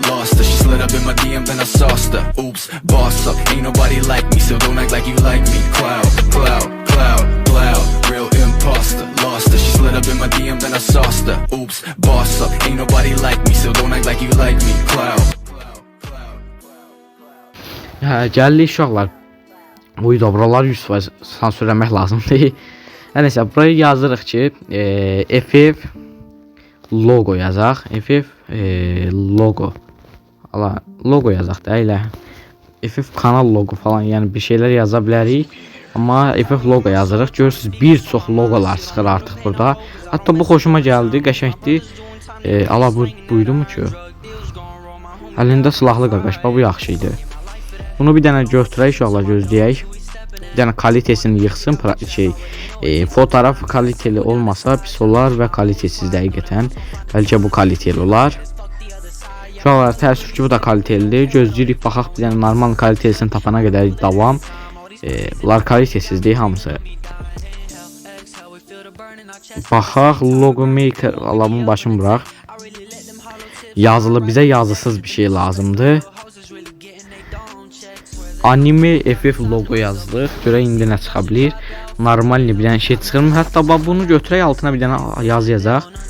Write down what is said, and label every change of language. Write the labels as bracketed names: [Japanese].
[English] Lost her, she slid up in my DM, then I sauced her. Oops, boss up, ain't nobody like me, so don't act like you like me. Cloud, cloud, cloud, cloud, real imposter. Lost her, she slid up in my DM, then I sauced her. Oops, boss up, ain't nobody like me, so don't act like you like me. Cloud. [Azerbaijani] Gəldik uşaqlar. Bu videolar 100% sansürləmək lazımdır. Hər nəsə, buraya yazırıq ki, FF logo yazaq. FF logo. Allah, logo yazaq da elə. FF kanal logo falan, yəni bir şeylər yaza bilərik. Amma FF logo yazırıq. Görürsüz, bir çox logolar çıxır artıq burada. Hətta bu xoşuma gəldi, qəşəngdir. Allah, buydu mu ki? Əlində silahlı qaqaş, bu yaxşı idi. Bunu bir dənə götürək, uşaqlar gözləyək. Bir dənə kalitesini yıxsın, fotoğraf kaliteli olmasa pis olar və kalitesiz dəqiqətən. Bəlkə bu kaliteli olar. Uşaqlar, təəssüf ki, bu da kalitelidir. Gözləyirik, baxaq bir dənə normal kalitesini tapana qədər davam. Bunlar kalitesizdir hamısı. Baxaq, logo maker, [Turkish] Allah'ın başını bırak. [Azerbaijani] Yazılı, bizə yazısız bir şey lazımdır. Anime FF logo yazılır. Görək indi nə çıxa bilir. Normal bir dənə şey çıxır. Hətta bunu götürək, altına bir dənə yazı yazaq.